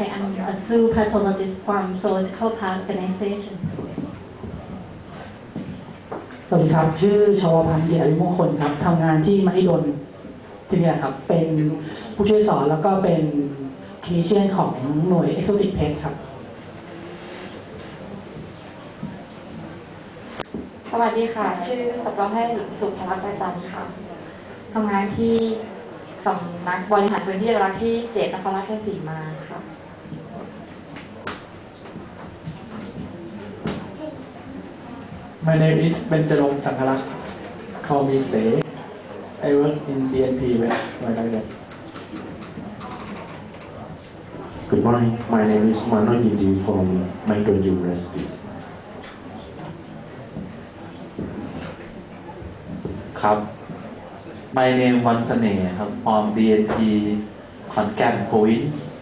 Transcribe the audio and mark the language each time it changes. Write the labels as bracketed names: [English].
[English] I am a zoo pathologist from Zoological Park Organization. [Thai] สวัสดีครับ ชื่อชวพันธ์เดียริมงคลครับทำงานที่มหิดลที่นี่ครับเป็นผู้ช่วยสอนแล้วก็เป็นคลินิเชียนของหน่วย Exotic Pet ครับ สวัสดีค่ะ ชื่อสัตวแพทย์หญิงสุภลักษณ์ประจันค่ะทำงานที่สำนักบริหารพื้นที่อนุรักษ์ที่ 7 นครราชสีมาค่ะ [English] My name is Benjamin Sankarak. Call me Say. I work in DNP Wildlife. Good morning. My name is Mano Yindi from Maiton University. ครับ My name วันเสน่ห์ครับ from DNP ขอนแก่น Province